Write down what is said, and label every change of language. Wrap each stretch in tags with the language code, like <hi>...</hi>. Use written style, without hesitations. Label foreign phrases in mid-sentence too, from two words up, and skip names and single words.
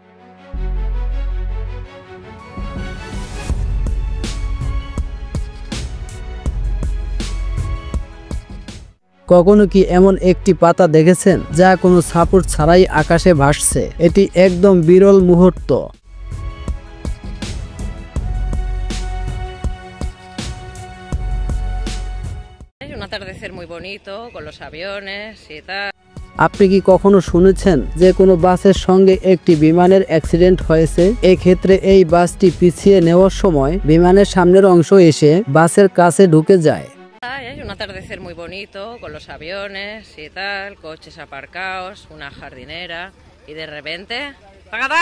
<bn>কখনো কি এমন একটি পাতা দেখেছেন যা কোনো সাপোর্ট ছাড়াই আকাশে ভাসছে? এটি একদম বিরল মুহূর্ত।</bn> <es>Es un atardecer muy bonito con los aviones y tal.</es> <bn>আপনি কি কখনো শুনেছেন যে কোনো বাসের সঙ্গে একটি বিমানের অ্যাক্সিডেন্ট হয়েছে? এক্ষেত্রে এই বাসটি পিছিয়ে নেওয়ার সময় বিমানের সামনের অংশ এসে বাসের কাছে ঢুকে যায়।</bn> <es>Es un atardecer muy bonito con los aviones y tal, coches aparcados, una jardinera y de repente ¡tacatá!</es>